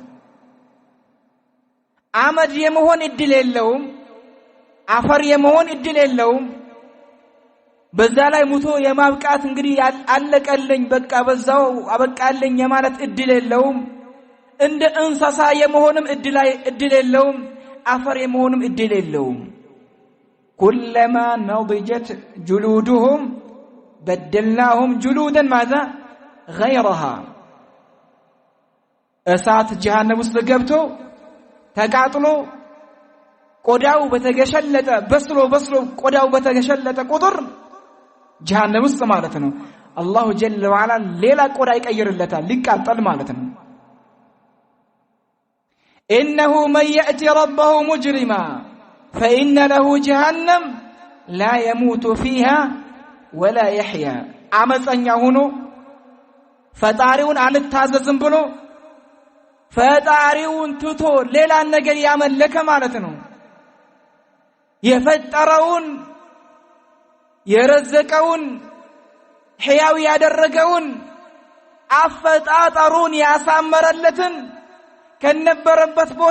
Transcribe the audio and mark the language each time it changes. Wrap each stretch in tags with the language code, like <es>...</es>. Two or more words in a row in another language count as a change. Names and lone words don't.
<am>አመድ የመሆን እድል የለውም። አፈር የመሆን እድል የለውም። በዛ ላይ ሙቶ የማብቃት እንግዲህ አለቀልኝ በቃ በዛው አበቃልኝ የማለት እድል የለውም። እንደ እንስሳ የመሆንም እድል የለውም። አፈር የመሆንም እድል የለውም።</am> <ar>كلما نضجت جلودهم بدلناهم جلودا ماذا غيرها</ar> <am>እሳት ጀሃነም ውስጥ ገብቶ ተቃጥሎ ቆዳው በተገሸለጠ በስሎ ቆዳው በተገሸለጠ ቁጥር ጀሃነም ውስጥ ማለት ነው</am> <ar>الله جل وعلا</ar> <am>ሌላ ቆዳ ይቀይርለታል ሊቃጠል ማለት ነው።</am> <ar>إنه من يأتي ربه مجرما فإن له جهنم لا يموت فيها ولا يحيا.</ar> <am>አመፀኛ ሆኖ ፈጣሪውን አልታዘዝም ብሎ ፈጣሪውን ትቶ ሌላ ነገር ያመለከ ማለት ነው። የፈጠረውን የረዘቀውን ሕያው ያደረገውን አፈጣጠሩን ያሳመረለትን ከነበረበት ቦታ</am>